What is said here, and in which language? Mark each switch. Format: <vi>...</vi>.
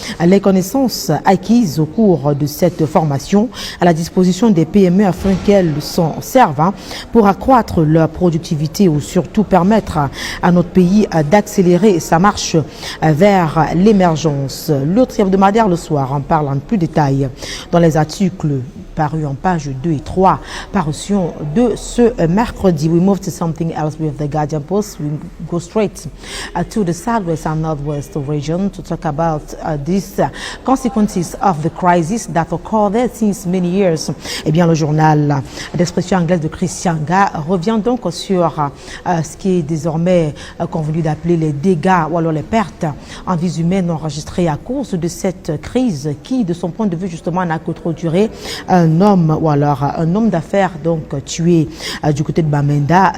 <fr>les connaissances acquises au cours de cette formation à la disposition des PME afin qu'elles s'en servent pour accroître leur productivité ou surtout permettre à notre pays d'accélérer sa marche vers l'émergence. L'autre hebdomadaire Le Soir en parle en plus détail dans les articles parus en pages 2 et 3, parution de ce mercredi.</fr> <en>We move to something else with the Guardian Post. We go straight to the southwest and northwest region to talk about these consequences of the crisis that occurred there since many years.</en> <fr>Eh bien, le journal d'expression anglaise de Christian Ga revient donc sur ce qui est désormais convenu d'appeler les dégâts ou alors les pertes en vies humaines enregistrées à cause de cette crise qui, de son point de vue justement, n'a que trop duré. Un homme ou alors un homme d'affaires donc tué du côté de Bamenda.</fr>